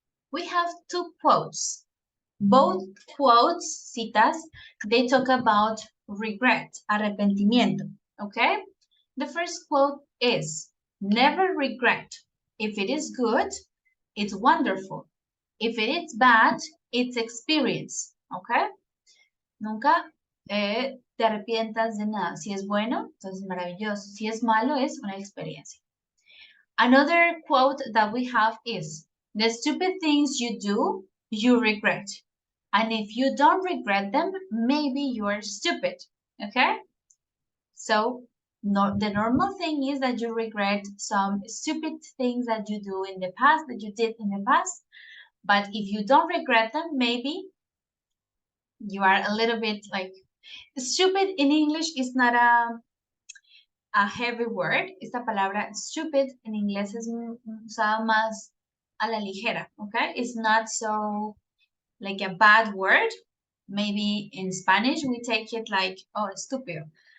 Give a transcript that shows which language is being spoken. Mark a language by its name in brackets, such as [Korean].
[English] We have two quotes. Both quotes, citas, they talk about regret, arrepentimiento, okay? The first quote is, never regret. If it is good, it's wonderful. If it is bad, it's experience, okay? [Spanish] Nunca te arrepientas de nada. Si es bueno, entonces maravilloso. Si es malo, es una experiencia. [English] Another quote that we have is, the stupid things you do, you regret. And if you don't regret them, maybe you are stupid, okay? So the normal thing is that you regret some stupid things that you do in the past, that you did in the past. But if you don't regret them, maybe you are a little bit like, stupid in English is not a heavy word. [Spanish] Esta palabra stupid en inglés es usada más a la ligera, okay? [English] It's not so like a bad word. Maybe in Spanish we take it like, oh, estúpido.